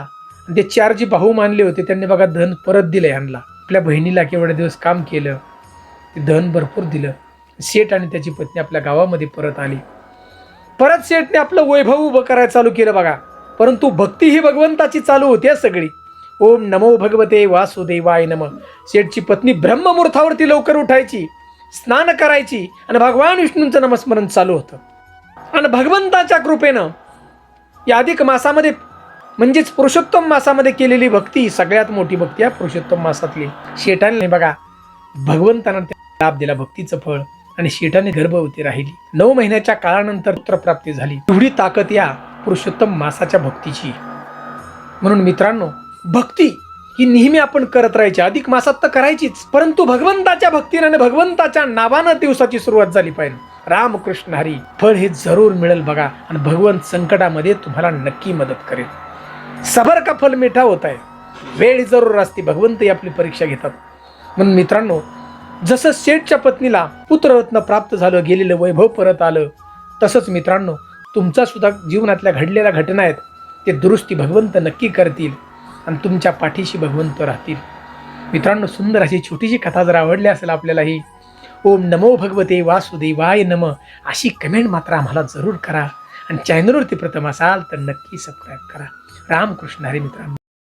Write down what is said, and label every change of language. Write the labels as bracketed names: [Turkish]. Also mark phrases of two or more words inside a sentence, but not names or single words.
[Marathi] ते 4 जी भाऊ मानले होते त्यांनी बघा धन परत दिलं यांना. आपल्या बहिणीला केवढे दिवस काम केलं, ते धन भरपूर दिलं. शेठ आणि त्याची पत्नी आपल्या गावामध्ये परत आली. परत शेठने आपलं वैभव उभं करायला चालू केलं बघा. परंतु भक्ती ही भगवंताची चालू होती सगळी. [Sanskrit] ओम नमो भगवते वासुदेवाय नमः. [Marathi] शेठची पत्नी ब्रह्ममुहूर्तावरती लवकर उठायची, स्नान करायची आणि भगवान विष्णूंचं नामस्मरण चालू होतं. आणि भगवंताच्या कृपेनं या अधिक मासामध्ये म्हणजेच पुरुषोत्तम मासामध्ये केलेली भक्ती सगळ्यात मोठी भक्ती आहे पुरुषोत्तम मासातली. शेठाने बघा भगवंतानं लाभ दिला भक्तीचं फळ. आणि शेठाने गर्भवती राहिली. 9 महिन्याच्या काळानंतर पुत्रप्राप्ती झाली. एवढी ताकद या पुरुषोत्तम मासाच्या भक्तीची. म्हणून मित्रांनो, भक्ती ही नेहमी आपण करत राहायची. अधिक मासात तर करायचीच, परंतु भगवंताच्या भक्तीने आणि भगवंताच्या नावानं दिवसाची सुरुवात झाली पाहिजे. रामकृष्ण हरी. फळ हे जरूर मिळेल बघा. आणि भगवंत संकटामध्ये तुम्हाला नक्की मदत करेल. [Hindi] सबर का फल मिठा होता है. [Marathi] वेळ जरूर असते, भगवंत आपली परीक्षा घेतात. म्हणून मित्रांनो, जसं शेठच्या पत्नीला पुत्ररत्न प्राप्त झालं, गेलेलं वैभव परत आलं, तसंच मित्रांनो तुमचा सुद्धा जीवनातल्या घडलेल्या घटना आहेत ते दुरुस्ती भगवंत नक्की करतील आणि तुमच्या पाठीशी भगवंत राहतील. मित्रांनो, सुंदर अशी छोटीशी कथा जर आवडली असेल आपल्याला ही, [Sanskrit] ओम नमो भगवते वासुदेवाय नम [Marathi] अशी कमेंट मात्र आम्हाला जरूर करा. आणि चॅनलवरती प्रथम असाल तर नक्की सबस्क्राईब करा. रामकृष्ण हरी मित्रांनो.